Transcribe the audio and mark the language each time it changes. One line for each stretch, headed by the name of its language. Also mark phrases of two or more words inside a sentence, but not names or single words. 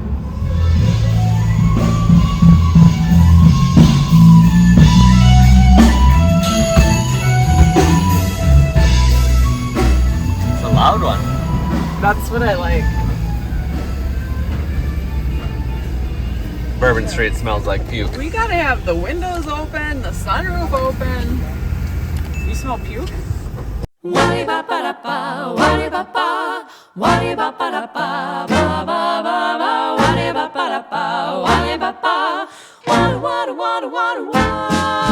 English: It's a loud one. That's what I like. Bourbon Street smells like puke. We gotta have the windows open, the sunroof open. You smell puke? Wa-di-ba-ba-da-ba, wa-di-ba-ba, wa-di-ba-ba-da-ba, ba-ba-ba-ba, wa-di-ba-ba-da-ba, wa-di-ba-ba, wa-da-wa-da-wa-da-wa-da-wa.